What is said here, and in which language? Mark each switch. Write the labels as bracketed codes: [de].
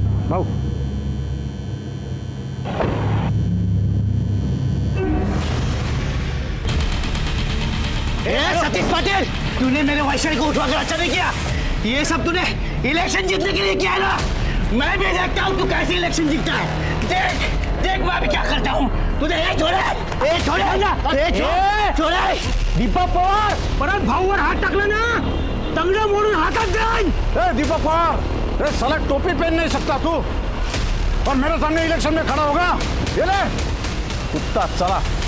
[mr] भाऊ [hi] सतीश पाटिल, तूने मेरे वैशाली को उठवा कर अच्छा नहीं किया। ये सब तूने इलेक्शन जीतने के लिए किया है ना। मैं भी देखता हूँ तू कैसे इलेक्शन जीतता है। देख देख मैं अभी क्या करता हूँ। तुझे ये छोड़े [mr] दीपक पवार परत भाऊवर हात टाकला ना, तंगडं मोडून हातात जाईन। [hi] दीपक पवार, अरे साला टोपी पहन नहीं सकता तू और मेरे सामने इलेक्शन में खड़ा होगा। ये ले कुत्ता, चला।